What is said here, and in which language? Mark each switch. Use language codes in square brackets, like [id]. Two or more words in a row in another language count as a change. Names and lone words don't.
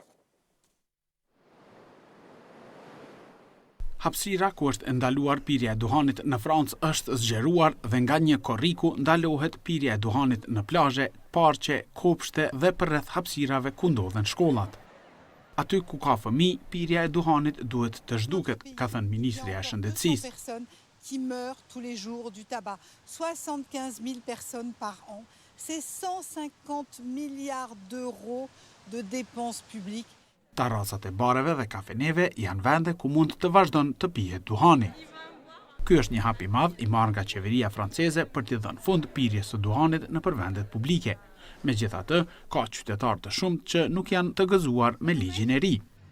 [sq] Hapësira ku është ndaluar pirja e duhanit në Francë është zgjeruar dhe nga një korriku ndalohet pirja e duhanit në plazhe, parqe, kopshte dhe përreth hapësirave ku ndodhen shkollat. Aty ku ka fëmijë, pirja e duhanit duhet të zhduket, ka thënë Ministria e Shëndetësisë. [fr] Qui meurent tous les jours du tabac. 75 000 personnes par an. C'est 150 milliards d'euros de dépenses publiques. [sq] Terracat e bareve dhe kafeneve janë vende ku mund të vazhdon të pihet duhani. Ky është një hap i madh i marrë nga qeveria franceze për t'i dhënë fund pirjes së duhanit nëpër vendet publike. Megjithatë, ka qytetarë të shumtë që nuk janë të gëzuar me ligjin e ri.